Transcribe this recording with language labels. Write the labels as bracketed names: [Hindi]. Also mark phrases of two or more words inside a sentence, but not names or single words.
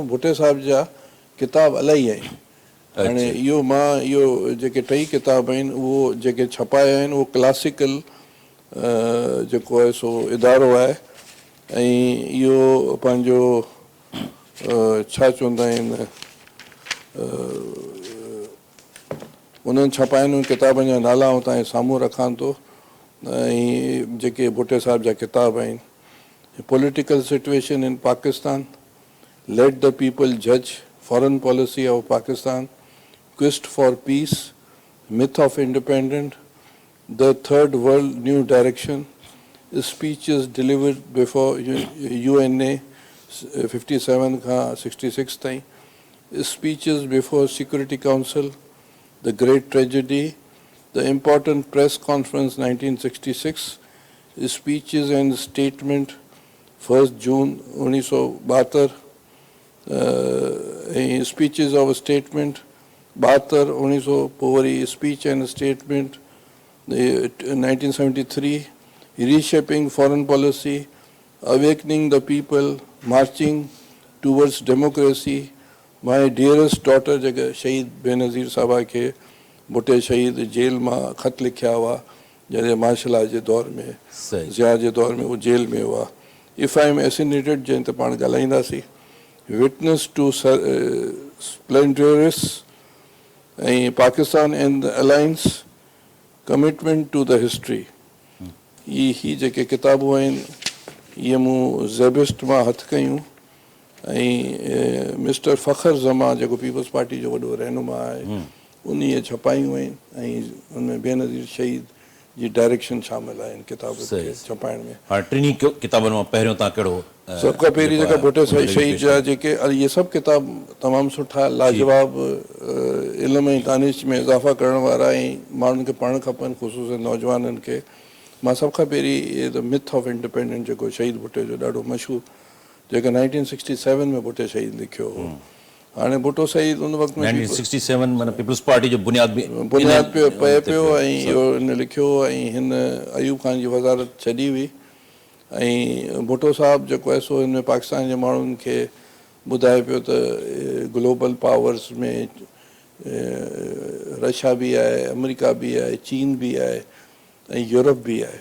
[Sindhi] भुट्टे साहिब जा किताब इलाही आहिनि। हाणे इहो जेके 3 किताब आहिनि उहो जेके छपाया आहिनि उहो क्लासिकल जेको आहे सो इदारो आहे ऐं इहो पंहिंजो छा चवंदा आहिनि, उन्हनि छपाइनि उन किताबनि जा नाला ऐं तव्हांजे साम्हूं रखां थो। ऐं जेके भुट्टे साहिब जा किताब आहिनि, पॉलिटिकल सिचुएशन इन पाकिस्तान, लेट द पीपल जज, फॉरेन पॉलिसी ऑफ पाकिस्तान, क्वेस्ट फॉर पीस, मिथ ऑफ इंडिपेंडेंट, द थर्ड वर्ल्ड न्यू डायरेक्शन, स्पीचेस डिलीवर्ड बिफोर UNA 57 खां 66 ताईं, स्पीचेस बिफोर सिक्योरिटी काउंसिल, द ग्रेट ट्रेजेडी, the important press conference 1966, speeches and statement 1st June 1972, speeches of a statement 72, 1900 speech and statement 1973, reshaping foreign policy, awakening the people, मार्चिंग टूवर्ड्स डेमोक्रेसी, माई डियरेस्ट डॉटर जेके शहीद बेनज़ीर साहबा खे भुटे शहीद जेल मां ख़त लिखिया हुआ जॾहिं [English] martial law [Sindhi] जे दौर में, सही ज़िया जे दौर में उहो जेल में हुआ। इफ आई एम एसिनेटेड जंहिं ते पाण ॻाल्हाईंदासीं, विटनेस टू स्प्लेंडरस ऐं पाकिस्तान एंड द अलायंस, कमिटमेंट टू द हिस्ट्री। ही जेके किताबूं आहिनि इहे मूं ज़ेबिस्ट मां हथु कयूं ऐं मिस्टर फ़खर ज़मा जेको पीपल्स पार्टी जो वॾो रहनुमा आहे उन छपायूं आहिनि ऐं उनमें बेनज़ीर शहीद जी डायरेक्शन शामिल आहे इन किताब खे छपाइण में। हाणे टिनी किताबनि मां पहिरियों तव्हां कहिड़ो सभ खां पहिरीं जेका भुटे शहीद जा जेके इहे सभु किताब तमामु सुठा लाजवाब इल्म ऐं दानिश में इज़ाफ़ा करण वारा ऐं माण्हुनि खे पढ़णु खपनि, ख़ुशूसनि नौजवाननि खे। मां सभ खां पहिरीं इहे द मिथ ऑफ इंडिपेंडेंस जेको शहीद भुटे जो ॾाढो मशहूरु जेको 1967 में भुटे शहीद लिखियो हो। हाणे भुटो शहीद उन वक़्त में 1967 माना पीपल्स पार्टी जो बुनियाद पियो पए पियो ऐं इहो हिन लिखियो ऐं हिन अयूब खान जी वज़ारत छॾी हुई ऐं भुटो साहब जेको आहे सो हिन में पाकिस्तान जे माण्हुनि खे ॿुधाए पियो त [English] global powers [Sindhi] में रशिया बि आहे, अमेरिका बि आहे, चीन बि आहे ऐं यूरोप बि आहे।